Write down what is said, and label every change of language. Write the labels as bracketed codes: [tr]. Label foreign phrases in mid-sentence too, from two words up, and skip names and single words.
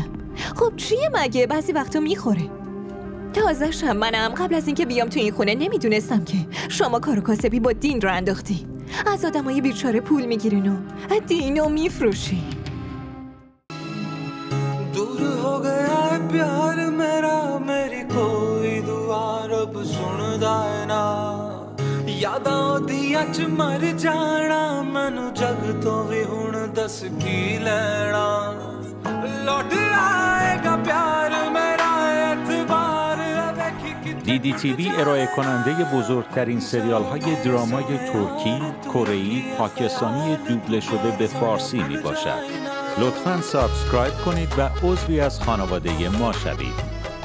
[fa] خب چیه مگه؟ بعضی وقتا میخوره. تازه‌شم منم قبل از اینکه بیام تو این خونه نمیدونستم که شما کار و کاسبی با دین رو انداختی. از آدمای بیچاره پول میگیرین و دینو میفروشی. [ur] دور ہو گیا ہے پیار میرا میری کوئی دعا [pa] رب سندا ہے نا یاداں دیاں چ مر جانا مینوں جگ تو وی ہن دس کی لینا [ur] لوٹ آئے گا پیار میرا اعتبار [fa] DDTV ارائه کننده بزرگترین سریال های درامای ترکی، کره‌ای، پاکستانی دوبله شده به فارسی می باشد. لطفاً سابسکرایب کنید و عضوی از خانواده ما شوید.